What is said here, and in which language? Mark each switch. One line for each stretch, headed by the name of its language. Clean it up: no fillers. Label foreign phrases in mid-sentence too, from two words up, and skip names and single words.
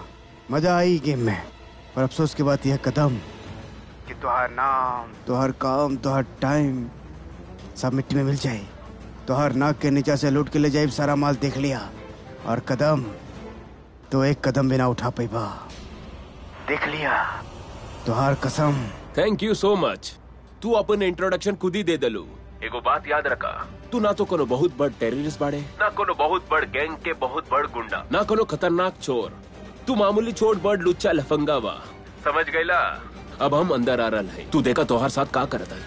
Bhojpuri: मजा आई गेम में, पर अफसोस की बात यह कदम कि तुहार नाम, तुहार काम, तुहार टाइम सब मिट्टी में मिल जाए। तुहार नाक के नीचे से लूट के ले जाए सारा माल देख लिया, और कदम तो एक कदम बिना उठा पैबा, देख लिया, तुहार कसम।
English: Thank you so much.
Bhojpuri: तू अपन इंट्रोडक्शन खुद ही दे दलू। एगो बात याद रखा, तू ना तो कोनो बहुत बड़ टेररिस्ट बाड़े, ना कोनो बहुत बड़ गैंग के बहुत बड़ गुंडा, ना कोनो खतरनाक चोर। तू मामूली छोट बड़ लुच्चा लफंगा बा, समझ गईला? अब हम अंदर आ रहा है, तू देखा तोहार साथ का करता है।